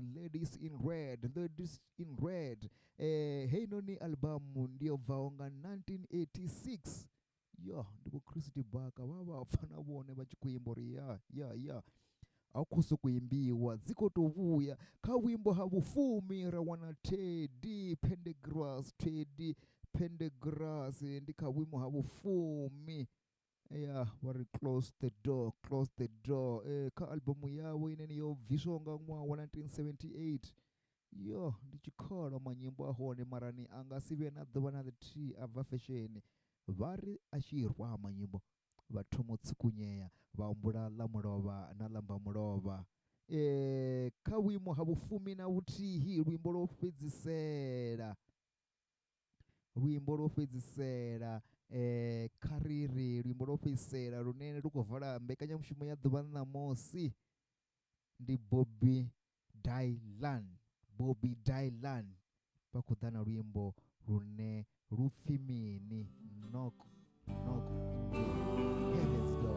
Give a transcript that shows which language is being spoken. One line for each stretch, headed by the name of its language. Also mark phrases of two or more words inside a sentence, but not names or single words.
Venda: Ladies in Red hei noni albumu ndi yo bvaho nga 1986 ndi vho Chris D Buck vha pfa na vhone vha tshi khou imba uri a u khou sokou imbiwa dzi khou tou vhuya kha vhuimbo ha vhufumi ra wana Teddy Pendergrass ndi kha vhuimo ha vhufumi yeah vari
English: close the door, close the door.
Venda: Kha albumu yawo ineni yobviswa nga ṅwaha wa 1978. Yo ndi tshikholwa manyimbo ahone marani anga si vhe na ḓuvha na ḽithihi a bva fesheni. Vha ri a tshi rwa manyimbo vha thoma u tsukunyeya vha humbula ḽa mulovha na ḽamba mulovha. Kha vhuimo ha vhufumi na vhuthihi luimbo lwo fhedzisela, luimbo lwo fhedzisela kha riri luimbo lwo fhedzisela lune lu khou vala mbekanyamushumo ya ḓuvha ḽa ṋamusi ndi Bobby Dylan. Bobby Dylan vha khou ḓa na luimbo lune lupfhi mini, knock knock heaven's door.